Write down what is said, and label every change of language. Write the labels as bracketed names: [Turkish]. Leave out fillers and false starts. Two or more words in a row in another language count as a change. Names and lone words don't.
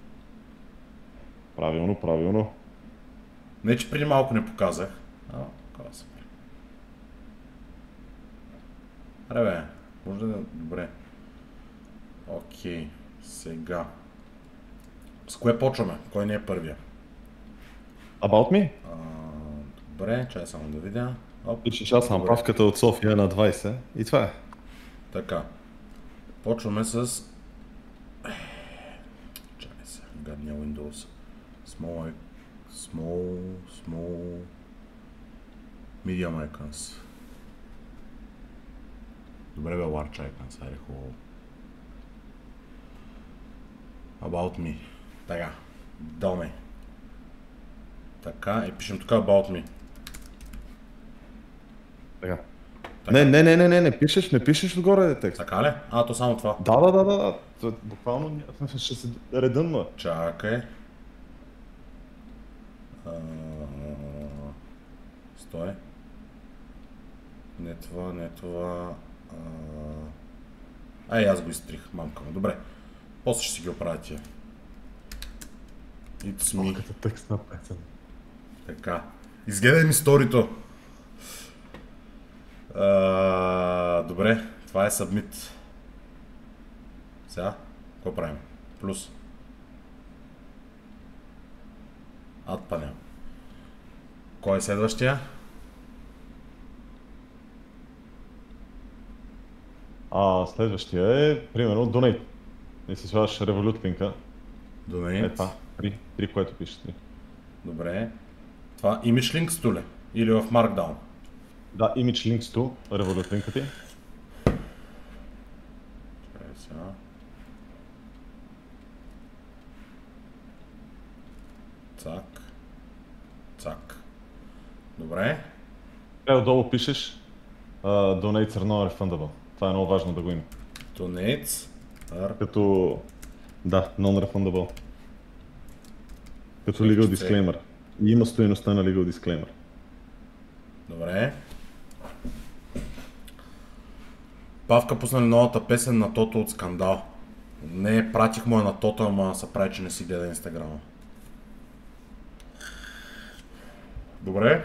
[Bulgarian] Правилно. Не, че преди малко не показах. Казах. Аре бе, може да... Добре. Окей, сега. С кое почваме? Кой не е първия? [English] About me? [Bulgarian] Добре, чай само да видя. Пишеш, аз съм правката от София на 20 и това е. Така. Почваме с... Чакай се, гадния Windows. [English] Small... Medium icons. [Bulgarian] Добре бе, [English] large icons, [Bulgarian] айде хубаво. [English] About me. [Bulgarian] Така. Доме. Така, и пишем тук [English] about me. [Bulgarian] Така. Не пишеш отгоре текст. Така ли? То само това. Да. Буквално ще се редънва. Чакай. Стой. Не това. Аз го изтрих, мамка му. Добре. После ще си ги оправя тия. [English] It's me. [Bulgarian] Като текст на песен. Така. Изгледай ми сторито. Добре, това е submit. Сега, какво правим? Плюс. [English] Add panel. [Bulgarian] Кой е следващия? Следващия е, примерно, Donate. И си слагаш Revolut линка. Donate. Това, 3, което пишеш. 3. Добре. Това [English] image links [Bulgarian] то ли? Или в Markdown? Да, [English] image links to Revolut [Bulgarian] линка ти. Чакай сега. Цак. Добре. Отдолу пишеш [English] Donates are non-refundable. [Bulgarian] Това е много важно да го има. [English] Donates are... [Bulgarian] Като... Да, [English] non-refundable. Като legal disclaimer. [Bulgarian] И има стоеността на [English] legal disclaimer. [Bulgarian] Добре. Павка пуснали новата песен на Тото от Скандал. Не, пратих му на Тото, ама се прави, че не си гледа Инстаграма. Добре.